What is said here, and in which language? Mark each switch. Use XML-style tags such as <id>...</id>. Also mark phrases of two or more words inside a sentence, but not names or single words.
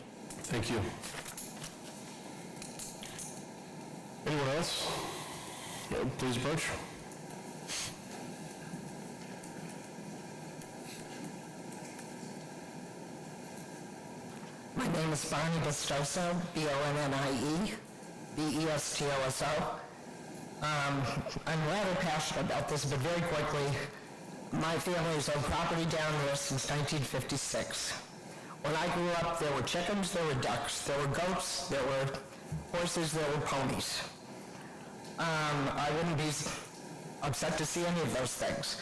<en>Thank you. Anyone else? No, please approach. My name is Bonnie Bestoso, B-O-N-N-I-E, B-E-S-T-O-S-O. I'm rather passionate about this, but very quickly, my family's owned property down there since 1956. When I grew up, there were chickens, there were ducks, there were goats, there were horses, there were ponies. I wouldn't be upset to see any of those things.</en>